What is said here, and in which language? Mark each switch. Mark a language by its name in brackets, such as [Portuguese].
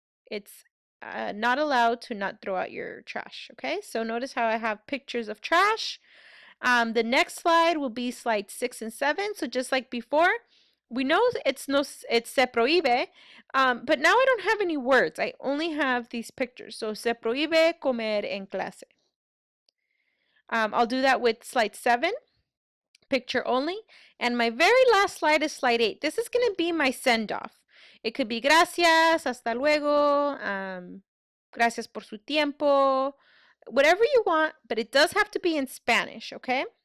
[English] It's not allowed to not throw out your trash. Okay, so notice how I have pictures of trash. The next slide will be slide 6 and 7. So just like before, we know it's [Spanish] se prohíbe, [English] but now I don't have any words. I only have these pictures. [Spanish] So se prohíbe comer en clase. [English] I'll do that with slide 7, picture only. And my very last slide is slide 8. This is going to be my send-off. It could be [Spanish] gracias, hasta luego, gracias por su tiempo, [English] whatever you want, but it does have to be in Spanish, okay?